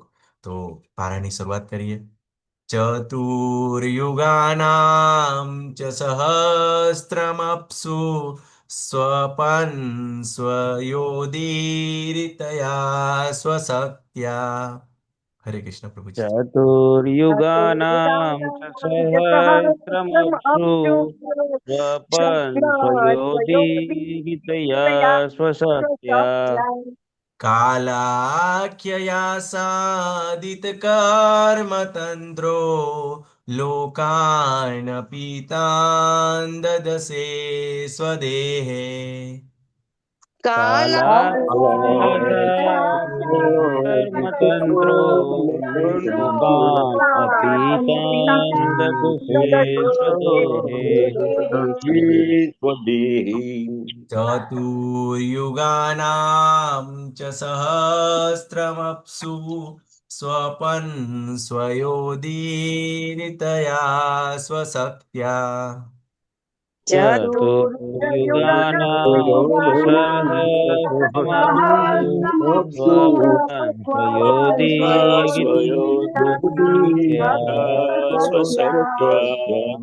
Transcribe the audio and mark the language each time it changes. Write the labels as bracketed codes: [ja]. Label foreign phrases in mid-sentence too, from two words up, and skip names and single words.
[gu] તો પારાયણની શરૂઆત કરીએ. [sa] ચતુર્યુગાનામ ચ સહસ્રમપ્સુ સ્વપન સ્વયોદીરિતયા સ્વશક્ત્યા. [gu] હરે કૃષ્ણ પ્રભુજી. [sa] चतुर्युगानां च सहस्रमप्सु स्वपन् स्वयोदितया स्वशक्त्या કાલાખ્યયા સાદિત કર્મ તંત્રો લોકાન પીતાન દદસે સ્વદેહે. कर्मतन्त्रो लोकान् अपीतान् ददसे स्वदेहे ચતુર્યુગાનામ ચ સહસ્રમપ્સુ સ્વપન સ્વયોદીરિતયા સ્વશક્ત્યા. चतुर्युगानां सहस्रमप्सु स्वपन् स्वयोदितया स्वशक्त्या